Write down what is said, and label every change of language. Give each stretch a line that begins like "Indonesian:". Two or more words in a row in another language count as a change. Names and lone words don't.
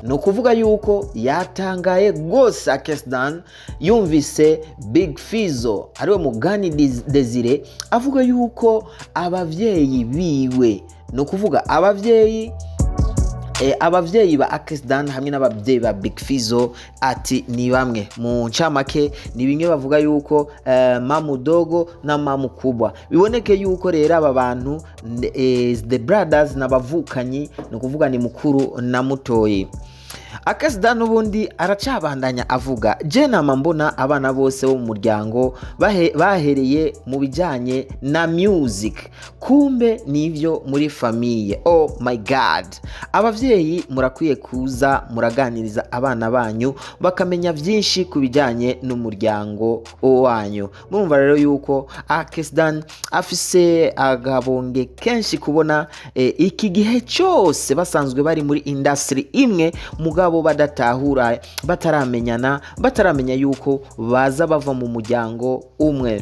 Rundi: no kuvuga yuko yatangaye gose Akesdan yumvise Big Fizzo ariwe Mugani Desire avuga yuko abavyeyi biwe, no kuvuga abavyeyi ba Akesdan hamwe n'abavyeyi ba Big Fizzo ati ni bamwe mu ncamake, ni bimwe bavuga yuko mamu dogo na mamu kubwa. Biboneke yuko rero aba bantu
English: the brothers
Rundi: n'abavukanyi, no kuvuga ni mukuru na mutoyi. Akesdan ubundi aracabandanya avuga, je nama mbona abana bose bo mu muryango bahereye mu bijanye na music, kumbe nivyo muri famille.
English: Oh my god,
Rundi: abavyeyi murakwiye kuza muraganiriza abana banyu bakamenya vyinshi ku bijanye n'umuryango wanyu. Murumva rero yuko Akesdan afise agabonge kenshi kubona iki gihe cyose basanzwe bari muri industry imwe, mugabo badatahura, bataramenya yuko baza bava mu muryango umwe.